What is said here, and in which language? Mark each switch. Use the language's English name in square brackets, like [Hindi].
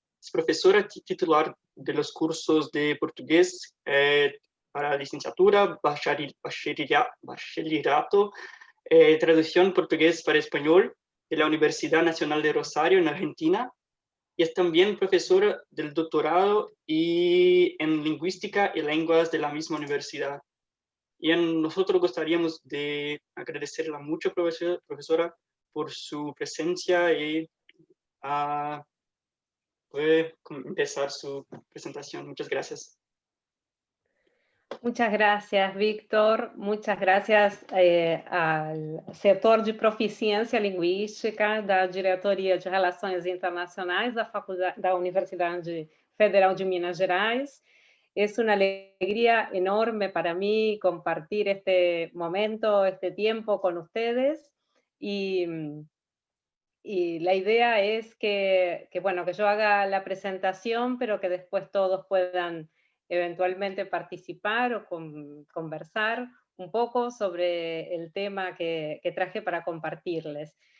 [Spanish] Es profesora titular de los cursos de portugués para licenciatura, bachillerato, traducción portugués para español de la Universidad Nacional de Rosario en Argentina, y es también profesora del doctorado y en lingüística y lenguas de la misma universidad. Y nosotros gustaríamos de agradecerla mucho, profesora, por su presencia, y puede empezar su presentación. Muchas gracias. Muchas gracias, Víctor. Muchas gracias [Portuguese] al setor de proficiência linguística da Diretoria de Relações Internacionais da Universidade Federal de Minas Gerais. [Spanish] Es una alegría enorme para mí compartir este momento, este tiempo con ustedes, y la idea es que yo haga la presentación, pero que después todos puedan eventualmente participar o conversar un poco sobre el tema que traje para compartirles.